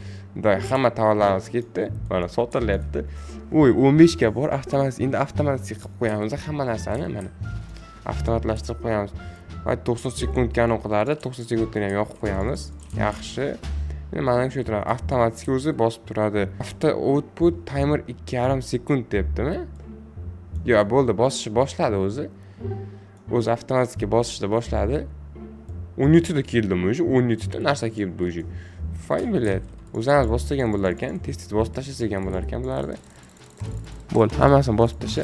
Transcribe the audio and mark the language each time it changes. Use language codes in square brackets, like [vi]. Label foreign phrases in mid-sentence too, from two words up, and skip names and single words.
[uz] Hamma tovarlarimiz ketdi. Mana sotilyapti. Voy, 15 ga bor, avtomatik. Endi avtomatik qilib qo'yamiz hamma narsani, mana. Avtomatlashtirib qo'yamiz. Va 90 sekundga aniqlardi, 90 sekunddan ham yoqib qo'yamiz. Yaxshi. Endi mana shu turadi. Avtomatik o'zi bosib turadi. [en] After output timer [uz] 2,5 sekund debdimi? Yo'q, bo'ldi, bosishni boshladi o'zi. O'zi avtomatikga bosishni boshladi. 17 da keldim o'zi, 17 da narsa keldi o'zi. Fayl bilet. O'zimiz boshlagan bo'lar ekan, tez bosib tashlagan bo'lar ekan bularni. Bo'l, hammasini bosib tasha.